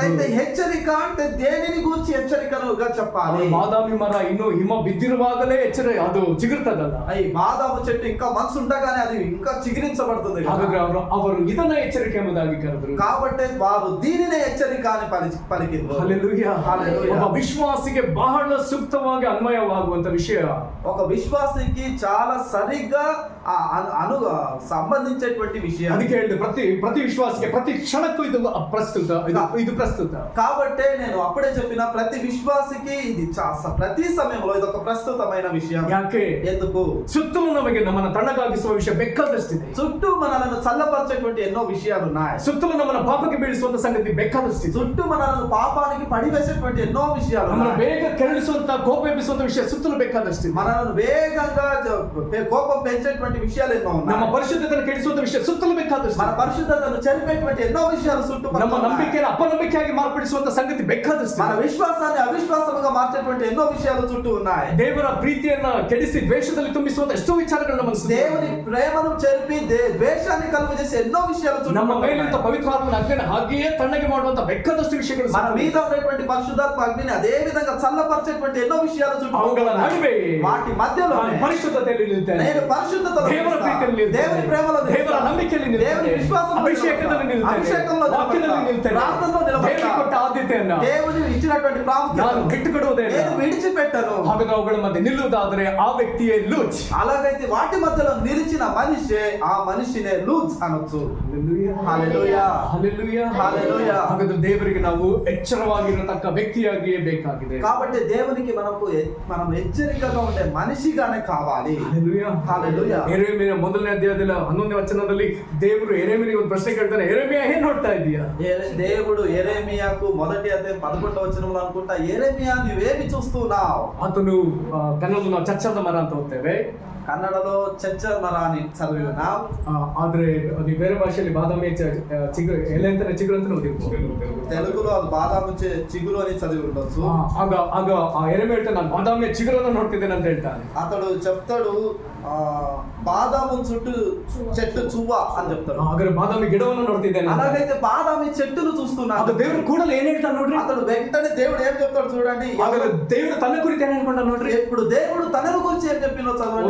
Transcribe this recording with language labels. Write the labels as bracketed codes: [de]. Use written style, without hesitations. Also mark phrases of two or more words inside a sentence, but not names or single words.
[te] అయితే హెచ్చరిక అంటే దేనిని గురించి హెచ్చరికనుగా చెప్పాలి? [kn] ಬಾದಾಮಿ ಮರ ಇನ್ನು ಹಿಮ ಬಿದ್ದಿರುವಾಗಲೇ ಅದು ಚಿಗುರ್ತದಲ್ಲ. [te] ఈ బాదాము చెట్టు ఇంకా మనసు ఉండగానే అది ఇంకా చిగురించబడుతుంది. చెప్పబడుతుంది కదా. [kn] ಹಾಗಾದ್ರೆ ಅವರು ಇದನ್ನ ಎಚ್ಚರಿಕೆ ಎಂಬುದಾಗಿ ಕರೆದರು. [te] కాబట్టి వారు దీనినే హెచ్చరిక అని పలికింది. హల్లెలూయా. హల్లెలూయా. [kn] ಒಬ್ಬ ವಿಶ್ವಾಸಿಗೆ ಬಹಳ ಸೂಕ್ತವಾಗಿ ಅನ್ವಯವಾಗುವಂತ ವಿಷಯ. [te] ఒక విశ్వాసికి చాలా సరిగ్గా సంబంధించేటువంటి విషయం. [kn] ಅದಕ್ಕೆ ಹೇಳಿದೆ ಪ್ರತಿ ವಿಶ್ವಾಸಿಗೆ ಪ್ರತಿ ಕ್ಷಣಕ್ಕೂ ಇದು ಪ್ರಸ್ತುತ. [te] కాబట్టి నేను అప్పుడే చెప్పిన ప్రతి విశ్వాసికి ఇది ప్రతి సమయంలో ఇది ఒక ప్రస్తుతమైన విషయం. [kn] ಯಾಕೆ? [te] ఎందుకు? [kn] ಸುತ್ತಲೂ ನಮಗೆ ನಮ್ಮನ್ನು ತಣ್ಣಗಾಗಿಸುವ ವಿಷಯ ಬೇಕಾದಷ್ಟಿದೆ. [te] చుట్టూ మనలను చల్లపరిచేటువంటి ఎన్నో విషయాలు ఉన్నాయి. [kn] ಸುತ್ತಲೂ ನಮ್ಮನ್ನು ಪಾಪಕ್ಕೆ ಬೀಳಿಸುವಂತ ಸಂಗತಿ ಬೇಕಾದಷ್ಟಿದೆ. [te] చుట్టూ మనలను పాపానికి పడివేసేటువంటి ఎన్నో విషయాలు [kn] ನಮ್ಮನ್ನು [te] ఉన్నాయి. [kn] ಬೇಗ ಕೆರಳಿಸುವಂತ ಕೋಪ ಎಬ್ಬಿಸುವಂತ ವಿಷಯ ಸುತ್ತಲೂ ಬೇಕಾದಷ್ಟಿದೆ. [te] మనలను వేగంగా కోపం పెంచేటువంటి విషయాలు ఎన్నో ఉన్నాయి. [kn] ನಮ್ಮ ಪರಿಶುದ್ಧತೆಯನ್ನು ಕೆಡಿಸುವಂತ ವಿಷಯ ಸುತ್ತಲೂ ಬೇಕಾದಷ್ಟಿದೆ. [te] మన పరిశుద్ధతను చెరిపేటువంటి ఎన్నో విషయాలు చుట్టూ [kn] ನಮ್ಮ ನಂಬಿಕೆಯನ್ನು ಅಪನಂಬಿಕೆಯಾಗಿ ಮಾರ್ಪಡಿಸುವಂತ ಸಂಗತಿ ಬೇಕಾದಷ್ಟಿದೆ. [te] మన విశ్వాసాన్ని అవిశ్వాసముగా మార్చేటువంటి ఎన్నో విషయాలు చుట్టూ ఉన్నాయి. [kn] ದೇವರ ಪ್ರೀತಿಯನ್ನ ಕೆಡಿಸಿ ದ್ವೇಷದಲ್ಲಿ ತುಂಬಿಸುವಂತ ಎಷ್ಟೋ ವಿಚಾರಗಳು ನಮ್ಮ [te] దేవుని ప్రేమను చెరిపి ద్వేషాన్ని కలుగజేసే ఎన్నో విషయాలు చుట్టూ [kn] ನಮ್ಮ [te] ఉన్నాయి. [kn] ಮೇಲಿಂದ ಪವಿತ್ರಾತ್ಮನ ಅಗ್ನಿಯನ್ನು ಹಾಗೆಯೇ ತಣ್ಣಗೆ ಮಾಡುವಂತ ಬೇಕಾದಷ್ಟು ವಿಷಯಗಳು [te] మన మీద ఉన్నటువంటి పరిశుద్ధాత్మ అగ్నిని అదే విధంగా చల్లపరిచేటువంటి ఎన్నో విషయాలు చుట్టూ [kn] ಅವುಗಳ ನಡುವೆ [te] వాటి మధ్యలో [kn] ಪರಿಶುದ್ಧತೆಯಲ್ಲಿ ನಿಲ್ತೇನೆ. [te] నేను పరిశుద్ధతలో [kn] ದೇವರ ಪ್ರೀತಿಯಲ್ಲಿ ನಿಲ್ತೇನೆ. [te] దేవుని ప్రేమలో [kn] ದೇವರ ನಂಬಿಕೆಯಲ್ಲಿ ನಿಲ್ತೇನೆ. [te] దేవుని విశ్వాసంలో [kn] ಅಭಿಷೇಕದಲ್ಲಿ ನಿಲ್ತೇನೆ. [te] అభిషేకంలో [kn] ವಾಕ್ಯದಲ್ಲಿ ನಿಲ್ತೇನೆ. [te] ప్రార్థనలో [kn] ದೇವರಿಗೆ ಕೊಟ್ಟ ಆದ್ಯತೆಯನ್ನ [te] దేవుని ఇచ్చినటువంటి ప్రాముఖ్యత [kn] ನಾನು ಬಿಟ್ಟುಕೊಡುವುದೇ ಇಲ್ಲ. [te] నేను విడిచిపెట్టను. [kn] ಹಾಗಾದ್ರೆ ಅವುಗಳ ಮಧ್ಯೆ ನಿಲ್ಲುವುದಾದರೆ ಆ ವ್ಯಕ್ತಿಯೇ ಲೂಚ್. [te] అలాగైతే వాటి మధ్యలో నిలిచిన మనిషి ఆ మనిషినే లూజ్ అనొచ్చు. [kn] ಹಲ್ಲೆಲೂಯಾ. [te] హల్లెలూయా. [kn] ಹಲ್ಲೆಲೂಯಾ. [te] హల్లెలూయా. [kn] ಹಾಗಾದ್ರೆ ದೇವರಿಗೆ ನಾವು ಎಚ್ಚರವಾಗಿರತಕ್ಕ ವ್ಯಕ್ತಿಯಾಗಿಯೇ ಬೇಕಾಗಿದೆ. [te] కాబట్టి దేవునికి మనం హెచ్చరికగా ఉండే మనిషిగానే కావాలి. [kn] ಹಲ್ಲೆಲೂಯಾ. [te] హల్లెలూయా. [kn] ಯೆರೆಮೀಯನ ಮೊದಲನೇ ಅಧ್ಯಾಯದಲ್ಲಿ 11ನೇ ವಚನದಲ್ಲಿ ದೇವರು ಯೆರೆಮೀಯನಿಗೆ ಒಂದು ಪ್ರಶ್ನೆ ಕೇಳ್ತಾನೆ, ಯೆರೆಮೀಯ ಏನ್ ನೋಡ್ತಾ ಇದೀಯಾ? [te] దేవుడు యెరెమీయాకు మొదటి అధ్యాయం 11వ వచనంలో అనుకుంటా, యెరెమీయా నువ్వేమి చూస్తున్నావు? [kn] ಆತನು ಕನ್ನಡದಲ್ಲಿ ನಾವು ಚಚ್ಚರದ ಮರ ಅಂತ ಓದ್ತೇವೆ. [te] కన్నడలో [kn] ಚಚ್ಚರ ಮರ [te] అని చదివినాం. [kn] ಆದ್ರೆ ಅದು ಬೇರೆ ಭಾಷೆಯಲ್ಲಿ ಬಾದಾಮಿ ಚಿಗುರು ಎಲೆ ಅಂತಾನೆ ಚಿಗುರು ಅಂತ ಓದಿರ್ಬೋದು. [te] తెలుగులో అది బాదాము చిగురు అని చదివి ఉండొచ్చు. [kn] ಆಗ ಆ ಯೆರೆಮೀಯ ಹೇಳ್ತಾನೆ, ನಾನು ಬಾದಾಮಿಯ ಚಿಗುರನ್ನು ನೋಡ್ತಿದ್ದೇನೆ ಅಂತ ಹೇಳ್ತಾನೆ. [te] అతడు చెప్తాడు బాదాము చుట్టూ చెట్టు చువ్వ అని చెప్తాడు. [kn] ಹಾಗಾದ್ರೆ ಬಾದಾಮಿ ಗಿಡವನ್ನು ನೋಡ್ತಿದ್ದೇನೆ. [te] అలాగైతే బాదామి చెట్టును చూస్తున్నాడు. [kn] ಅದು ದೇವರು ಕೂಡಲೇ ಏನ್ ಹೇಳ್ತಾನೆ ನೋಡ್ರಿ. [te] అతడు వెంటనే దేవుడు ఏం చెప్తాడు చూడండి. [kn] ಹಾಗಾದ್ರೆ ದೇವರು ತನ್ನ ಕುರಿತು ಏನ್ ಅನ್ಕೊಂಡ ನೋಡ್ರಿ. [te] ఇప్పుడు దేవుడు తనను గురించి ఏం చెప్పినో చదవండి.